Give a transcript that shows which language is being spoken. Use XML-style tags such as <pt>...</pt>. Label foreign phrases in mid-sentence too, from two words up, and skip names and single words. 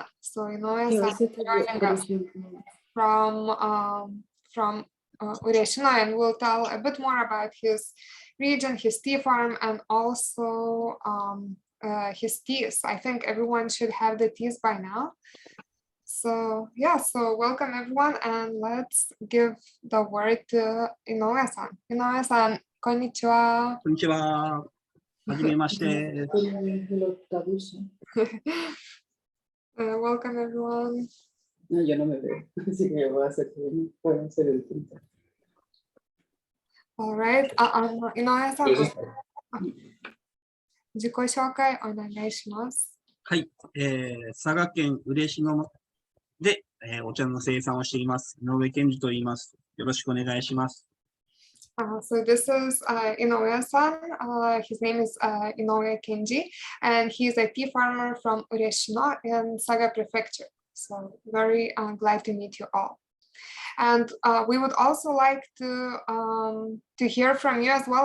<en>So Inoue-san joining us from Ureshino, and we'll tell a bit more about his region, his tea farm, and also his teas. I think everyone should have the teas by now. So yeah, so welcome everyone, and let's give the word to Inoue-san. Inoue-san, konnichiwa.</en> <ja>こんにちは。はじめまして。</ja> <en>Welcome everyone.</en> <es>No, yo no me veo, así que voy a hacer, pueden hacer el tinta.</es> <en>All right.</en> <ja>Inoue-san, 自己紹介お願いします。はい。佐賀県嬉野で、お茶の生産をしています。井上健二と言います。よろしくお願いします。</ja> <en>So this is Inoue-san. His name is Inoue Kenji, and he's a tea farmer from Ureshino in Saga Prefecture. So very glad to meet you all. And we would also like to hear from you as well.</en>